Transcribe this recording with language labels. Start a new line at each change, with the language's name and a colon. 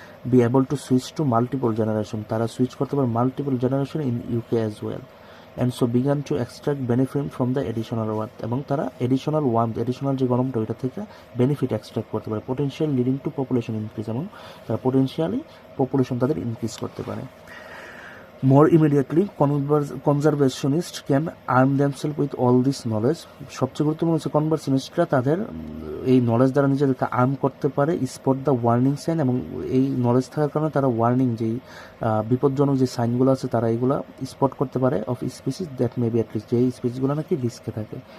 English: be able to switch to multiple generation,
Bangla: তারা switch করতে পারে multiple generation in UK as well,
English: and so began to extract benefit from the additional warm,
Bangla: এবং তারা additional যে গরমটা ওইটা থেকে বেনিফিট এক্সট্রাক্ট করতে পারে,
English: potential leading to population increase,
Bangla: এবং তারা পোটেনশিয়ালি পপুলেশন তাদের ইনক্রিজ করতে পারে।
English: More immediately, conservationists can arm themselves with all this knowledge.
Bangla: সবচেয়ে গুরুত্বপূর্ণ হচ্ছে কনজারভেশনিস্টরা তাদের এই নলেজ দ্বারা নিজেদেরকে আর্ম করতে পারে,
English: spot the warning sign,
Bangla: এবং এই নলেজ থাকার কারণে তারা ওয়ার্নিং যেই বিপজ্জনক যে সাইনগুলো আছে তারা এইগুলো স্পট করতে পারে
English: of species that may be at least,
Bangla: যে স্পিসিসগুলো নাকি রিস্কে থাকে।